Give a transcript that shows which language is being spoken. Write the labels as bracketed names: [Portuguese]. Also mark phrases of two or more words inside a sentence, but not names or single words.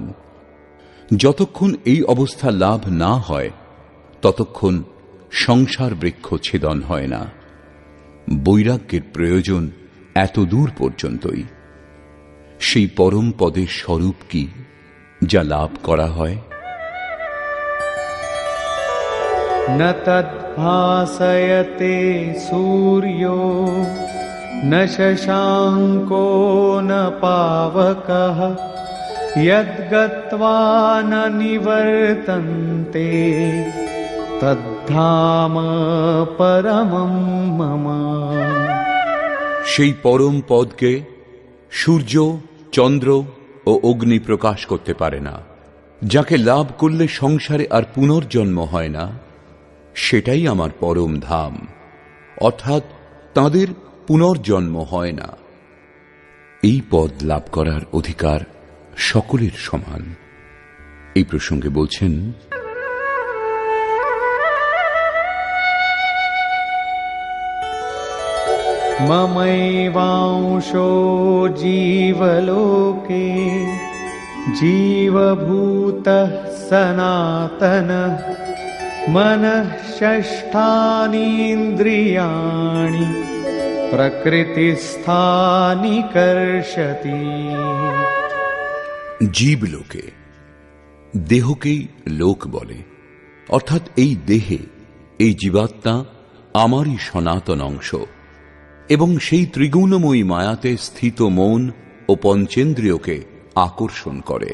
[Bangla] যতক্ষণ এই অবস্থা লাভ না হয় ততক্ষণ সংসার বৃক্ষ ছেদন হয় না। বৈরাগ্যের প্রয়োজন এত দূর পর্যন্তই। সেই পরম পদের স্বরূপ কি যা লাভ করা হয়? [Sanskrit] न तद्भासयते सूर्यो न शशाङ्को न पावकः यद्गत्वा न निवर्तन्ते तद्धाम परमं मम। [Bangla] সেই পরম পদকে সূর্য, চন্দ্র ও অগ্নি প্রকাশ করতে পারে না। যাকে লাভ করলে সংসারে আর পুনর্জন্ম হয় না, সেটাই আমার পরম ধাম, অর্থাৎ তাদের পুনর্জন্ম হয় না। এই পদ লাভ করার অধিকার সকলের সমান। এই প্রসঙ্গে বলছেন, [Sanskrit] ममैवांशो जीवलोके जीवभूतः सनातनः मनः षष्ठानीन्द्रियाणि प्रकृतिस्थानि कर्षति। [Bangla] জীবলোকে দেহকেই লোক বলে, অর্থাৎ এই দেহে এই জীবাত্মা আমারই সনাতন অংশ। এবং সেই ত্রিগুণময়ী মায়াতে স্থিত মন ও পঞ্চেন্দ্রিয়কে আকর্ষণ করে।